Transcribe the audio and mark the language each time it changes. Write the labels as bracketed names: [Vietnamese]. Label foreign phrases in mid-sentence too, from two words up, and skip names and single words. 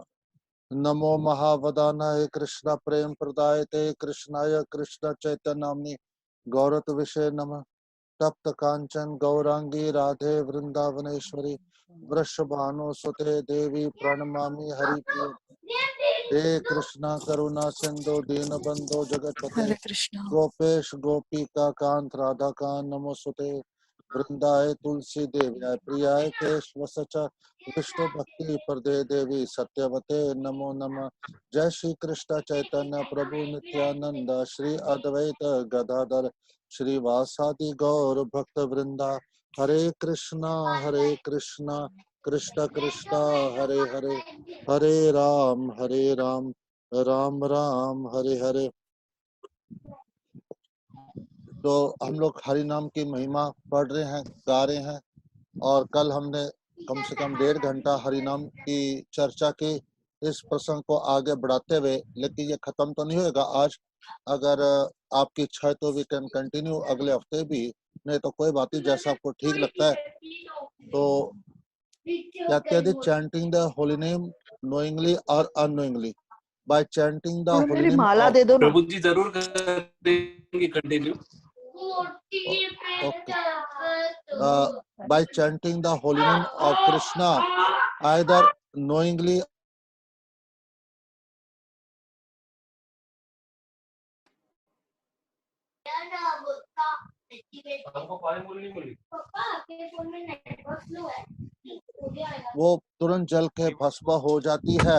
[Sanskrit] नमो महावदानाय कृष्ण प्रेम प्रदायते कृष्णाय कृष्ण चैतन्य नाम्नि गौरत विषय नमः। तप्त कांचन गौरांगी राधे वृंदावनेश्वरी वृषभानुसुते देवी प्रणमामि हरिप्रिय। हे कृष्णा करुणा सिंधु दीनबंधो जगतपते हरे कृष्णा। गोपेश गोपिका कांत राधा कांत नमोस्तुते। वृंदाय तुलसी देव्याय प्रियाय केशव सचा विष्णु भक्ति प्रदे देवी सत्यवते नमो नमः। जय श्री कृष्ण चैतन्य प्रभु नित्यानंद श्री अद्वैत गदाधर श्रीवासादि गौर भक्त वृंदा। हरे कृष्णा कृष्ण कृष्ण हरे हरे, हरे राम राम राम हरे हरे। [Hindi] तो हम लोग हरि नाम की महिमा पढ़ रहे हैं, गा रहे हैं, और कल हमने कम से कम 1.5 घंटा हरि नाम की चर्चा की। इस प्रसंग को आगे बढ़ाते हुए, लेकिन ये खत्म तो नहीं होएगा आज। अगर आपकी इच्छा है तो [English] we can continue [Hindi] अगले हफ्ते भी, नहीं तो कोई बात नहीं, जैसा आपको ठीक लगता है। तो कहते हैं [English] chanting the holy name knowingly और unknowingly। by chanting the holy [Hindi] मेरी [English] नेम [Hindi] माला ऑफ दे दो ना। प्रभु जी जरूर करेंगे कंटिन्यू। [English] okay by chanting the holy name of Krishna either knowingly [Hindi] वो तुरंत जल के भस्म हो जाती है।